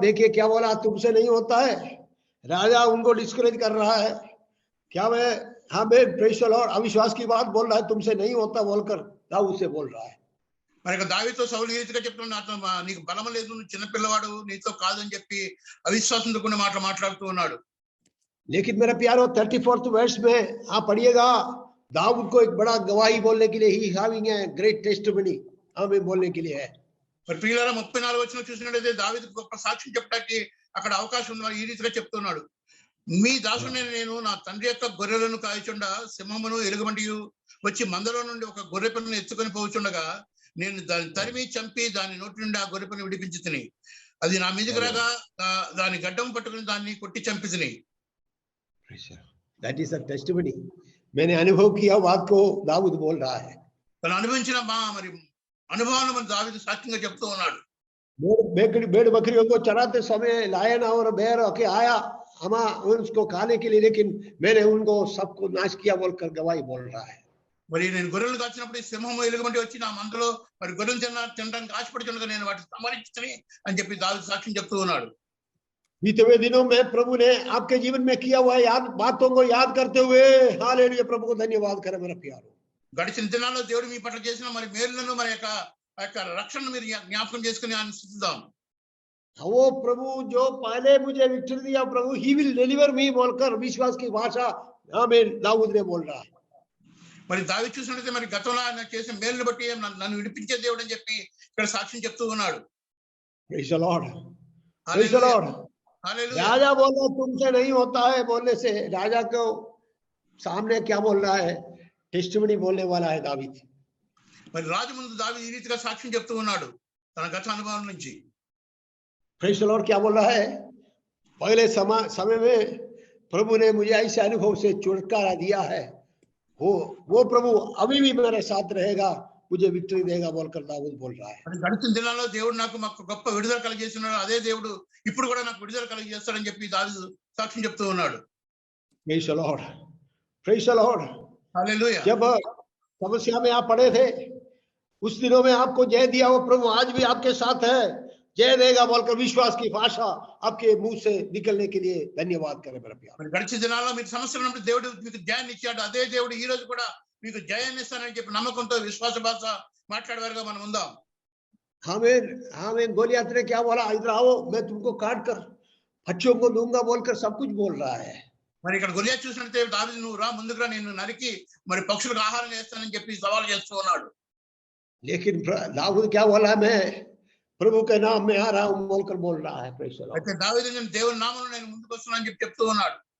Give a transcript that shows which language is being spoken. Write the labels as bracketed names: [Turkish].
[Hindi] देखिए क्या बोला, तुमसे नहीं होता है. राजा उनको डिस्करेज कर रहा है. क्या मैं हमें [English] praise the Lord [Hindi] अविश्वास की बात बोल रहा है, तुमसे नहीं होता बोलकर दाऊद से बोल रहा है. [Telugu] మరి దావీదుతో సౌలు ఈ రీతిగా చెప్తున్నాడు, నాతో నీకు బలం లేదు, నువ్వు చిన్నపిల్లవాడు, నీతో కాదని చెప్పి అవిశ్వాసంతో కొన్ని మాటలు మాట్లాడుతూ ఉన్నాడు. [Hindi] लेकिन मेरा प्यारो 34th वर्ष में आप पढ़िएगा, दाऊद को एक बड़ा गवाही बोलने के लिए ही [English] having a great testimony [Hindi] हमें बोलने के लिए है। [Telugu] మరి ప్రియులారా 34 వచనం చూసినట్లయితే దావీదుకు గొప్ప సాక్ష్యం చెప్పడానికి అక్కడ అవకాశం ఉంది. మరి ఈ రీతిగా చెప్తున్నాడు, మీ దాసుడైన నేను నా తండ్రి యొక్క గొర్రెలను కాయచుండా సింహమును ఎలుగుబంటియు వచ్చి మందలో నుండి ఒక గొర్రె పిల్లను ఎత్తుకొని పోవచుండగా నేను దాన్ని తరిమి చంపి దాని నోటి నుండి ఆ గొర్రె పిల్లను విడిపించి తిని అది నా మీదకి రాగా దాని గడ్డం పట్టుకుని దాన్ని కొట్టి చంపి తిని. [English] That is a testimony. [Hindi] मैंने अनुभव किया बात को दाऊद बोल रहा है। [Telugu] తను అనుభవించిన మరి అనుభవాన్ని మన దావీదు సాక్ష్యంగా చెప్తూ ఉన్నాడు. [Hindi] भेड़ बकरियों को चराते समय लायन और बेर के आया हम उसको खाने के लिए, लेकिन मैंने उनको सबको नाश किया बोलकर गवाही बोल रहा है। [Telugu] మరి నేను గొర్రెలు కాచినప్పుడు ఈ సింహము ఎలుగుబంటి వచ్చి నా మందలో మరి గొర్రెలు తినడానికి ఆశపడుచుండగా నేను వాటిని సంహరించుని అని చెప్పి దావీదు సాక్ష్యం చెప్తూ ఉన్నాడు. [Hindi] बीते हुए दिनों में प्रभु ने आपके जीवन में किया हुआ याद बातों को याद करते हुए हालेलुया प्रभु को धन्यवाद करें मेरा प्यारो। [Telugu] గడిచిన దినాల్లో దేవుడు మీ పట్ల చేసిన మరి మేలులను మరి యొక్క రక్షణను మీరు జ్ఞాపకం చేసుకుని ఆయన స్తుతిద్దాం. [Hindi] वो प्रभु जो पहले मुझे विक्ट्री दिया प्रभु [English] he will deliver me [Hindi] बोलकर विश्वास की भाषा आमीन दाऊद ने बोल रहा है। [Telugu] మరి దావీదు చూసినట్లయితే మరి గతంలో ఆయన చేసిన మేలును బట్టి నన్ను విడిపించే దేవుడు అని చెప్పి ఇక్కడ సాక్ష్యం చెప్తూ ఉన్నాడు. [English] Praise the Lord. Praise the Lord. [Telugu] హల్లెలూయా. [Hindi] राजा बोला तुमसे नहीं होता है बोलने से राजा को सामने क्या बोल रहा है, टेस्टिमनी बोलने वाला है दावीद। [Telugu] మరి రాజు ముందు దావీదు ఈ రీతిగా సాక్ష్యం చెప్తూ ఉన్నాడు తన గత అనుభవం నుంచి. [English] Praise the Lord [Hindi] क्या बोल रहा है, पहले समय में प्रभु ने मुझे ऐसे अनुभव से छुटकारा दिया है, वो प्रभु अभी भी मेरे साथ रहेगा, मुझे विक्ट्री देगा बोलकर दाऊद बोल रहा है। [Telugu] మరి గడిచిన దినాల్లో దేవుడు నాకు గొప్ప విడుదల కలిగజేస్తున్నాడు, అదే దేవుడు ఇప్పుడు కూడా నాకు విడుదల కలిగజేస్తాడని చెప్పి దావీదు సాక్ష్యం చెప్తూ ఉన్నాడు. [English] Praise the Lord. Praise the Lord. [Telugu] హల్లెలూయా. [Hindi] जब समस्या में आप पड़े थे उस दिनों में आपको जय दिया वो प्रभु आज भी आपके साथ है, जय देगा बोलकर विश्वास की भाषा आपके मुंह से निकलने के लिए धन्यवाद करें मेरा प्यार। [Telugu] మరి గడిచిన దినాల్లో మీకు సమస్యలు ఉన్నప్పుడు దేవుడు మీకు జయాన్ని ఇచ్చాడు, అదే దేవుడు ఈ రోజు కూడా మీకు జయాన్ని ఇస్తానని చెప్పి నమ్మకంతో విశ్వాస భాష మాట్లాడేవారుగా మనం ఉందాం. [Hindi] हमें गोलियत ने क्या बोला, इधर आओ मैं तुमको काट कर बच्चों को दूंगा बोलकर सब कुछ बोल रहा है। [Telugu] మరి ఇక్కడ గొలియాతు చూసినట్లయితే దావీదు నువ్వు రా ముందుకు రా నేను నరికి మరి పక్షులకు ఆహారం చేస్తానని చెప్పి సవాల్ చేస్తూ ఉన్నాడు. [Hindi] लेकिन दाऊद क्या बोला, मैं प्रभु के नाम में आ रहा हूं बोलकर बोल रहा है। [English] Praise the Lord. [Telugu] అయితే దావీదు నేను దేవుని నామములో నేను ముందుకు వస్తున్నానని చెప్పి చెప్తూ ఉన్నాడు.